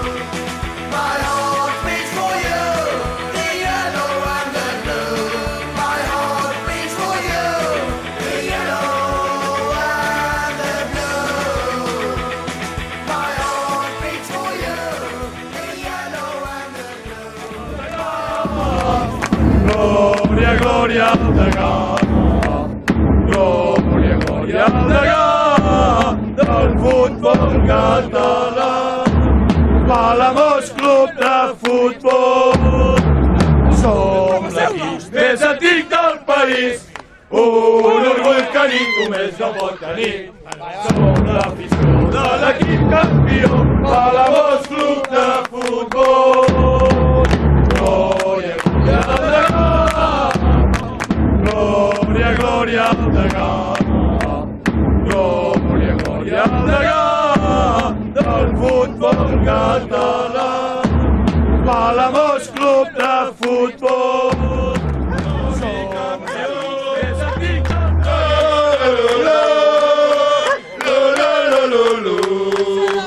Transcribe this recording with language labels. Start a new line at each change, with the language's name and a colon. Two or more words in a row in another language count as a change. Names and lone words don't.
English: My heart beats for you, the yellow and the blue. My heart beats for you, the yellow and the blue. My heart beats for you, the yellow and the blue.
Catalan: Gloria, gloria al degà. Gloria, gloria al degà del futbol català. Palamós Club de Futbol. Som l'equip més antic del país. Un orgull que ningú més no pot tenir. Som l'afició de l'equip campió. Palamós Club de Futbol. Gloria, gloria al degà. Gloria, gloria al degà. Gloria, gloria al degà del futbol català. Palamós Club de Futbol. Som campions més antics del país.